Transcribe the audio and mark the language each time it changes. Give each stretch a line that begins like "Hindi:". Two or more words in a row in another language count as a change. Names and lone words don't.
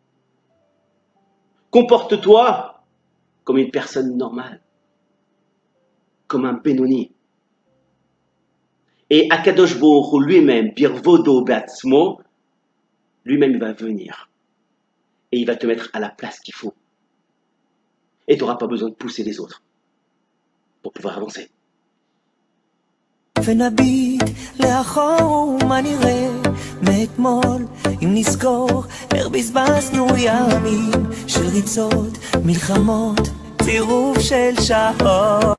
French: Comporte-toi comme une personne normale, comme un Benoni. Et
Hebrew: Akadosh Baruch Hu
French: lui-même,
Hebrew: Birvodo Be'atzmo,
French: lui-même il va venir. Et il va te mettre à la place qu'il faut. Et tu n'auras pas besoin de pousser les autres pour pouvoir avancer.
Hebrew: ונביט לאחור מה נראה מאתמול אם נזכור איך בזבזנו ימים של ריצות, מלחמות, צירוף של שעות